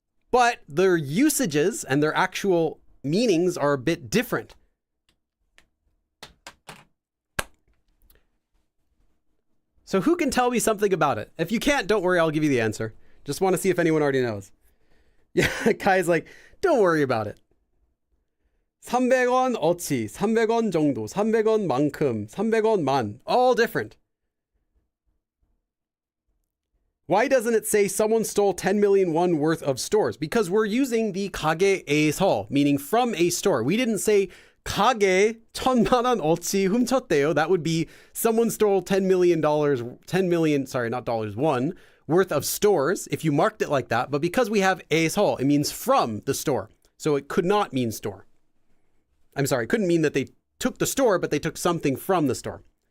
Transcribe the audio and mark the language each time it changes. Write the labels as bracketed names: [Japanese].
[English] But their usages and their actual meanings are a bit different. So who can tell me something about it? If you can't, don't worry, I'll give you the answer. Just want to see if anyone already knows. Yeah, Kai's like, don't worry about it. [Korean] 300원 어치, 300원 정도, 300원 만큼, 300원 만. [English] All different. Why doesn't it say someone stole 10 million won worth of stores? Because we're using the 가게에서, meaning from a store. We didn't say [Korean] 가게 1,000,000원 어치 훔쳤대요. [English] That would be someone stole $10 million, sorry, not dollars, won, worth of stores if you marked it like that. But because we have 에서, it means from the store. So it could not mean store. I'm sorry, it couldn't mean that they took the store, but they took something from the store.